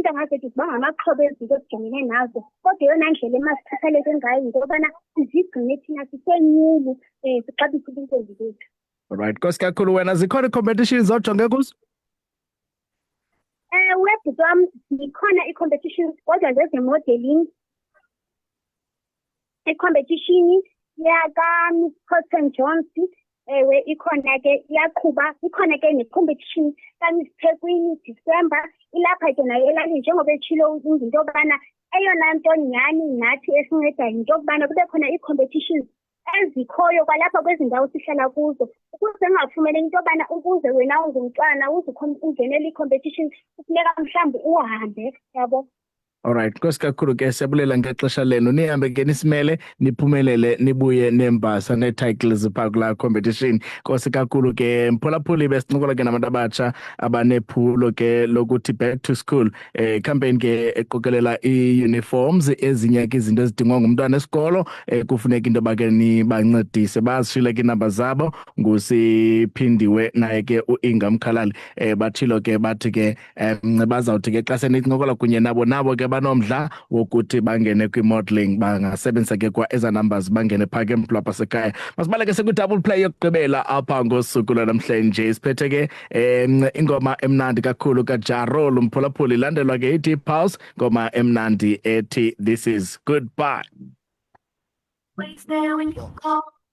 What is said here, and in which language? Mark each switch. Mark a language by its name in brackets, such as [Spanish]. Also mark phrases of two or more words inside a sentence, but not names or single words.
[Xhosa] Iintanga zethu ziba ngamaxhoba ezinto esijongene nazo, kodwa eyona ndlela emasiphatheleke ngayo yinto yobana sizigcine thina sisenyulu sixabise ubuntombi bethu. Alright, Nkosi kakhulu. Wena zikhona ii-competitions ojonge kuzo? Bhuti wam zikhona ii-competitions kodwa zeze-modeling. I-competition yaka-Miss Cotton Jones ewe ikhona ke iyaqhuba. Ikhona ke ne-competition kaMiss Thekwini December ilapha ke nayo elalini, njengoba etshilo into yobana eyona nto nyhani nathi esincedayo yinto yokubana kube khona ii-competitions ezikhoyo kwalapha kwezi ndawo sihlala kuzo, ukuze ungafumeleki into yobana ukuze wena ungumntwana ungenela ii-competitions kufuneka mhlawumbi uhambe, yabo. Alright, Nkosi kakhulu ke siyabulela ngexesha lenu. Nihambe ke nisimele niphumelele nibuye nembasa nee-titles phaa kulaa competition. Nkosi kakhulu ke mphulaphuli besincokola ke nabantu abatsha abanephulo ke lokuthi [English] back to school campaign [Xhosa] ke eqokelela ii-uniforms ezinye ke izinto ezidingwa ngumntwana esikolo kufuneka into yoba ke nibancedise. Bazishile ke iinamba zabo ngusiphindiwe naye ke uInga Mkhalali. Bathilo ke bathi ke bazawuthi ke xa senincokola kunye nabo ke banomdla wokuthi bangene kwi-modeling bangasebenzisa ke kwa eza numbers bangene phaa ke emplapha sekhaya. Masibaleke sekwi-double play yokugqibela apha ngosuku lwanamhlanje. Siphethe ke ingoma emnandi kakhulu kaJarol umphulaphuli ilandelwa ke ithi Pulse, ngoma emnandi ethi This Is Goodbye. [English] Wait there when you call.